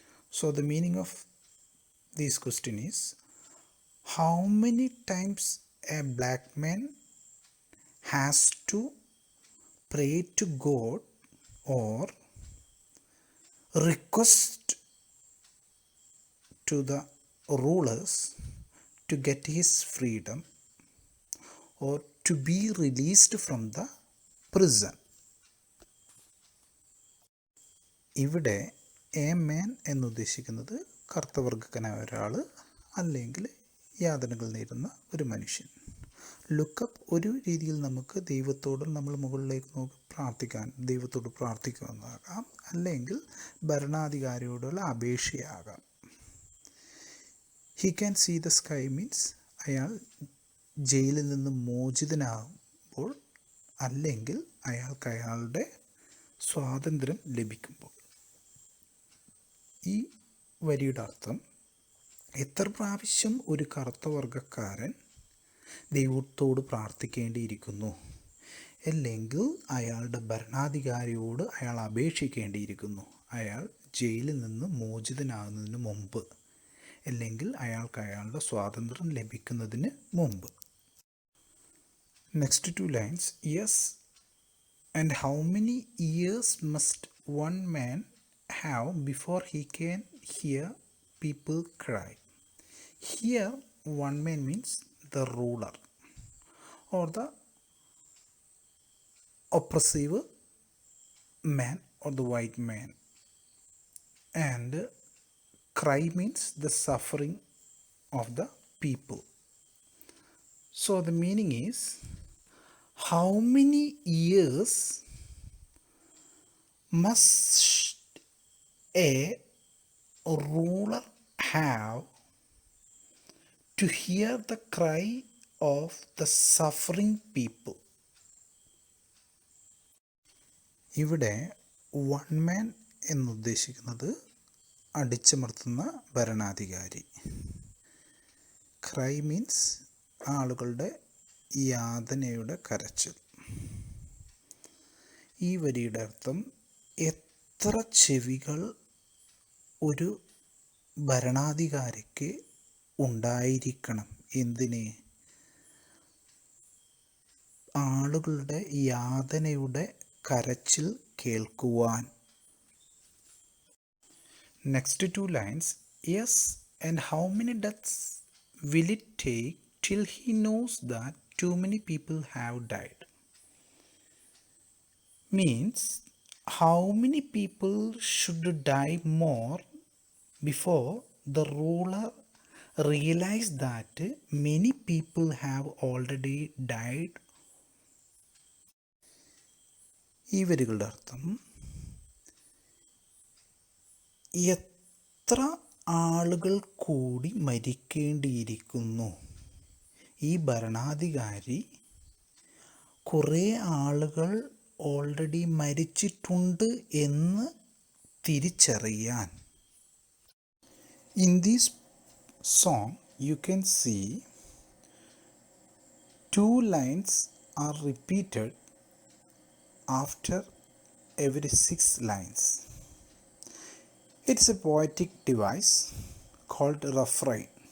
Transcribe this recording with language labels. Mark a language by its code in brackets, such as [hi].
[en] So the meaning of this question is how many times a black man has to pray to God or request to the rulers to get his freedom or to be released from the prison. [ml] ഇവിടെ a man എന്നുദ്ദേശിക്കുന്നത് കറുത്തവർഗക്കനായ ഒരാൾ അല്ലെങ്കിൽ യാതനകൾ നേരിടുന്ന ഒരു മനുഷ്യൻ. Lookup ഒരു രീതിയിൽ നമുക്ക് ദൈവത്തോട് നമ്മൾ മുകളിലേക്ക് നോക്കി പ്രാർത്ഥിക്കാൻ ദൈവത്തോട് പ്രാർത്ഥിക്കുമെന്നാകാം, അല്ലെങ്കിൽ ഭരണാധികാരിയോടുള്ള അപേക്ഷയാകാം. [en] he can see the sky means [ml] അയാൾ ജയിലിൽ നിന്ന് മോചിതനാകുമ്പോൾ അല്ലെങ്കിൽ അയാൾക്ക് അയാളുടെ സ്വാതന്ത്ര്യം ലഭിക്കുമ്പോൾ. ഈ വരിയുടെ അർത്ഥം എത്ര പ്രാവശ്യം ഒരു കറുത്ത വർഗക്കാരൻ ദൈവത്തോട് പ്രാർത്ഥിക്കേണ്ടിയിരിക്കുന്നു, അല്ലെങ്കിൽ അയാളുടെ ഭരണാധികാരിയോട് അയാൾ അപേക്ഷിക്കേണ്ടിയിരിക്കുന്നു അയാൾ ജയിലിൽ നിന്ന് മോചിതനാകുന്നതിന് മുമ്പ്, അല്ലെങ്കിൽ അയാൾക്ക് അയാളുടെ സ്വാതന്ത്ര്യം ലഭിക്കുന്നതിന് മുമ്പ്. [en] Next 2 lines. Yes, and how many years must one man have before he can hear people cry? Here one man means the ruler or the oppressive man or the white man, and cry means the suffering of the people. So the meaning is how many years must a ruler have to hear the cry of the suffering people? [ml] ഇവിടെ one man എന്നുദ്ദേശിക്കുന്നത് അടിച്ചമർത്തുന്ന ഭരണാധികാരി. [en] cry means [ml] ആളുകളുടെ യാതനയുടെ കരച്ചിൽ. ഈ വരിയുടെ അർത്ഥം എത്ര ചെവികൾ ഒരു ഭരണാധികാരിക്ക് ഉണ്ടായിരിക്കണം, എന്തിന്? ആളുകളുടെ യാതനയുടെ കരച്ചിൽ കേൾക്കുവാൻ. [en] Next 2 lines. Yes, and how many deaths will it take till he knows that too many people have died? Means how many people should die more before the ruler realize that many people have already died? [ml] ഈ വരികളുടെ അർത്ഥം എത്ര ആളുകൾ കൂടി മരിക്കേണ്ടിയിരിക്കുന്നു, ഈ ഭരണാധികാരി കുറേ ആളുകൾ ഓൾറെഡി മരിച്ചിട്ടുണ്ട് എന്ന് തിരിച്ചറിയാൻ. [en] In this song you can see two lines are repeated after every 6 lines. It's a poetic device called refrain.